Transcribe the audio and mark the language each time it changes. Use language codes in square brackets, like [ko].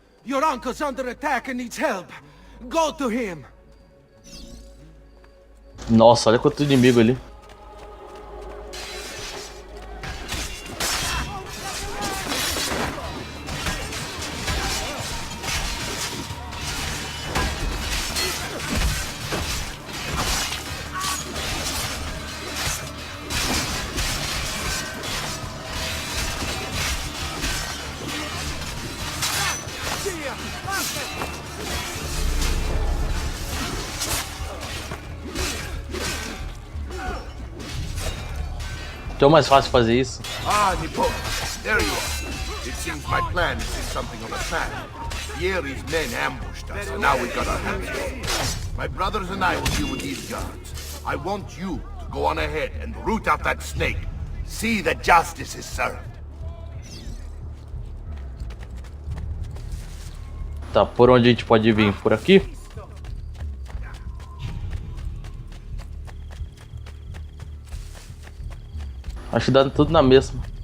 [en] Your uncle's under attack and needs help. Go to him. [pt] Nossa, olha quanto inimigo ali. Então é mais fácil fazer isso. Ah, Nippon. [en] There you are. It seems my plan is something of a trap. Vieri's men ambushed us, and now we got our hands full. My brothers and I will deal with these guards. I want you to go on ahead and root out that snake. See that justice is served. [pt] Tá, por onde a gente pode vir? Por aqui? Acho que dá tudo na mesma.